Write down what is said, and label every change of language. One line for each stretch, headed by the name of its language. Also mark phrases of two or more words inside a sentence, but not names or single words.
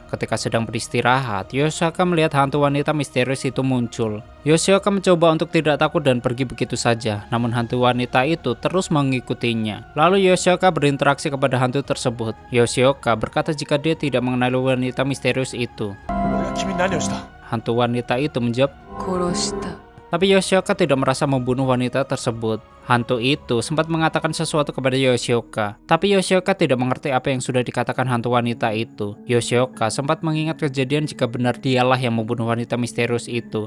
Indonesian: Ketika sedang beristirahat, Yoshioka melihat hantu wanita misterius itu muncul. Yoshioka mencoba untuk tidak takut dan pergi begitu saja, namun hantu wanita itu terus mengikutinya. Lalu Yoshioka berinteraksi kepada hantu tersebut. Yoshioka berkata jika dia tidak mengenali wanita misterius itu.
Japanese: 俺が君に何をした
Indonesian: Hantu wanita itu menjawab,
Japanese: 殺した。
Indonesian: tapi Yoshioka tidak merasa membunuh wanita tersebut. Hantu itu sempat mengatakan sesuatu kepada Yoshioka, tapi Yoshioka tidak mengerti apa yang sudah dikatakan hantu wanita itu. Yoshioka sempat mengingat kejadian jika benar dialah yang membunuh wanita misterius itu.